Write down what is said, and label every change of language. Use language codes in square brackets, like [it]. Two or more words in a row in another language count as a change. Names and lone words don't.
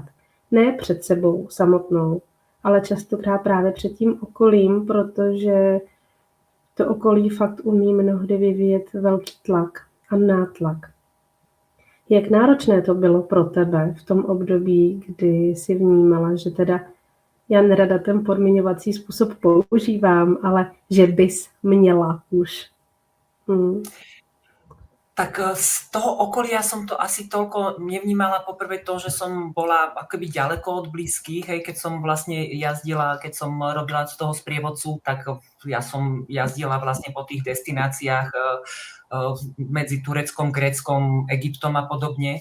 [cs] Ne před sebou samotnou, ale častokrát právě před tím okolím, protože to okolí fakt umí mnohdy vyvíjet velký tlak a nátlak. Jak náročné to bylo pro tebe v tom období, kdy jsi vnímala, že teda já nerada ten podmiňovací způsob používám, ale že bys měla už. [sk] Tak z toho okolia som to asi toľko nevnímala. Poprvé to, že som bola akoby ďaleko od blízkych, hej, keď som vlastne jazdila, keď som robila z toho sprievodcu, tak ja som jazdila vlastne po tých destináciách medzi Tureckom, Gréckom, Egyptom a podobne.